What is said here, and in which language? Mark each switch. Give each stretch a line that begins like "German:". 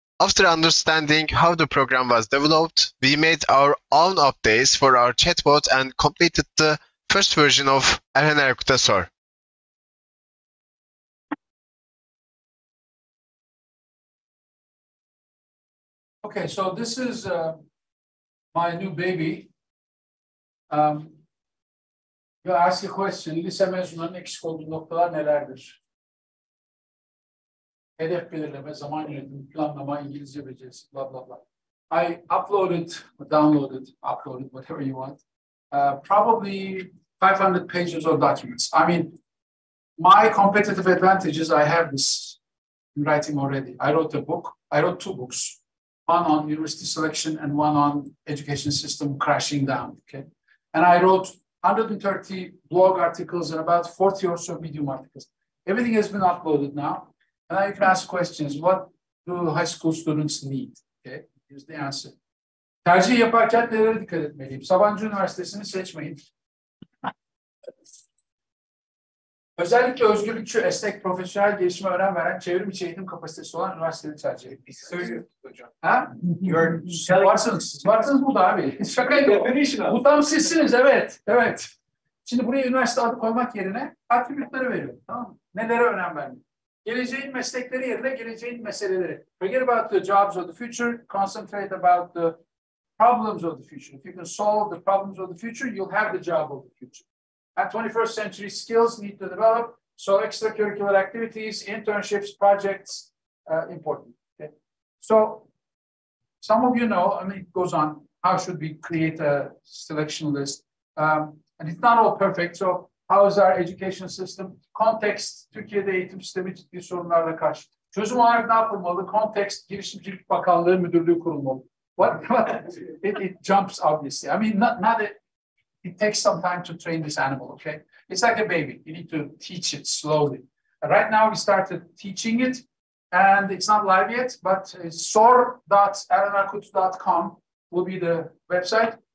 English: After understanding how the program was developed, we made our own updates for our chatbot and completed the first version of Erhan Erkut. Okay, so this is my new baby. You ask a question.
Turkish: Lise mezunlarının eksik olduğu noktalar nelerdir? Hedef belirleme, zaman yönetimi, planlama, İngilizce becerisi, blah, blah, blah.
English: I uploaded, whatever you want, probably 500 pages of documents. I mean, my competitive advantage is I have this in writing already. I wrote a book. I wrote 2 books, one on university selection and one on education system crashing down, okay? And I wrote 130 blog articles and about 40 or so Medium articles. Everything has been uploaded now. And now you can ask questions. What do high school students need? Okay, here's the answer.
Turkish: Tercih yaparken nelere dikkat etmeliyim? Sabancı Üniversitesi'ni seçmeyin. Özellikle özgürlükçü, esnek, profesyonel gelişime önem veren, çevrim içi eğitim kapasitesi olan üniversiteleri tercih edin. Biz söylüyoruz hocam. Ha? Varsınız burada abi. Şakaydı. Bu tam sizsiniz, evet. Evet. Şimdi buraya üniversite adı koymak yerine attribütleri veriyorum. Tamam mı? Nelere önem vermek? Geleceğin meslekleri yerine geleceğin meseleleri.
English: Forget about the jobs of the future. Concentrate about the problems of the future. If you can solve the problems of the future, you'll have the job of the future. And 21st century skills need to develop. So extracurricular activities, internships, projects, important. Okay? So some of you know, I mean, it goes on. How should we create a selection list? And it's not all perfect. So how is our education system?
Turkish: Context, Türkiye'de eğitim sistemi ciddi sorunlarla karşı. Çözüm olarak ne yapılmalı? Context, Girişimcilik Bakanlığı Müdürlüğü kurulmalı.
English: What? It jumps obviously. I mean, not it takes some time to train this animal, okay? It's like a baby. You need to teach it slowly. Right now we started teaching it. and it's not live yet, but soar.erkut.com will be the website.